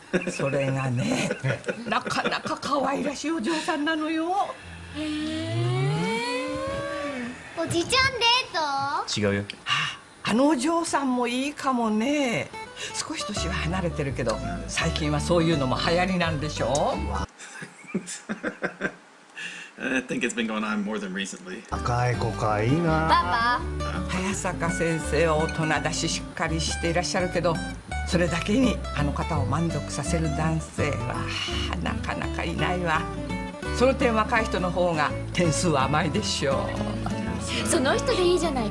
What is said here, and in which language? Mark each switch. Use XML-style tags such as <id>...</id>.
<ja>それがね、なかなか可愛らしいお嬢さんなのよ。おじちゃんデート？違うよ。あのお嬢さんもいいかもね。少し年は離れてるけど、最近はそういうのも流行りなんでしょ。</ja> <en>I think it's been going on more than recently.</en> <ja>若い子かいいな。パ早坂先生は大人だししっかりしていらっしゃるけど、それだけにあの方を満足させる男性はなかなかいないわ。その点若い人の方が点数は甘いでしょう。その人でいいじゃない。</ja>